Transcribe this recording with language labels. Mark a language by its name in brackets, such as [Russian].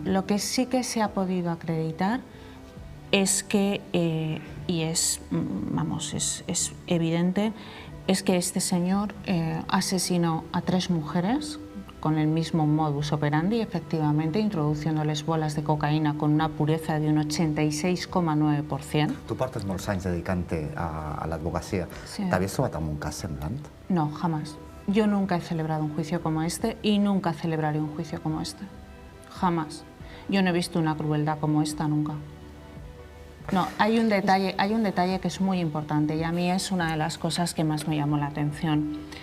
[Spanish] Lo que sí que se ha podido acreditar es que, y es evidente, es que este señor asesinó a 3 mujeres con el mismo modus operandi, efectivamente, introduciéndoles bolas de cocaína con una pureza de un 86,9%. [Catalan] Tu portes molts anys dedicant-te a l'advocacia. [Spanish] Sí. [Catalan] T'havies trobat amb un cas semblant? [Spanish] No, jamás. Yo nunca he celebrado un juicio como este y nunca celebraré un juicio como este. Jamás. Yo no he visto una crueldad como esta nunca. No, hay un detalle que es muy importante y a mí es una de las cosas que más me llamó la atención.